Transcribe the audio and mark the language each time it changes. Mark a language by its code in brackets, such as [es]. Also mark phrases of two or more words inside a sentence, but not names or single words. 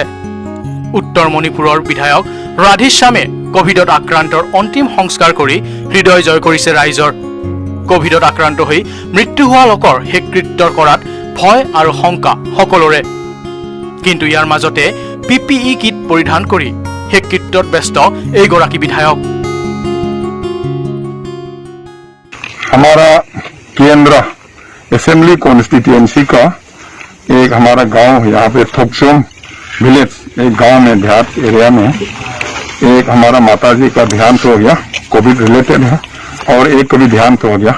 [as] উত্তৰ মণিপুৰৰ বিধায়ক ৰাধেশ্যামে কোভিডত আক্ৰান্তৰ অন্তিম সংস্কাৰ কৰি হৃদয় জয় কৰিছে ৰাইজৰ কোভিডত আক্ৰান্ত হৈ মৃত্যু হোৱা লোকৰ শেষকৃত্য কৰাত ভয় আৰু শংকা সকলোৰে কিন্তু ইয়াৰ মাজতে পিপিই কিট পৰিধান কৰি শেষকৃত্যত ব্যস্ত এইগৰাকী বিধায়ক [hi] हमारा केंद्र [en] assembly constituency [hi] का एक हमारा गांव यहाँ पे थोकसोम विलेज, एक गांव में देहात एरिया में एक हमारा माताजी का देहांत हो गया, [en] covid related [hi] है, और एक का भी देहांत हो गया।